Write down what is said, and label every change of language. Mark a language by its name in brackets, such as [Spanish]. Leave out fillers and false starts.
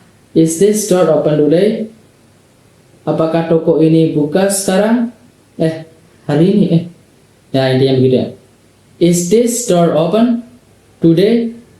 [English] Is this store open today? [Indonesian] Apakah toko ini buka sekarang? Hari ini ya intinya begitu ya. [English] Is this store open today?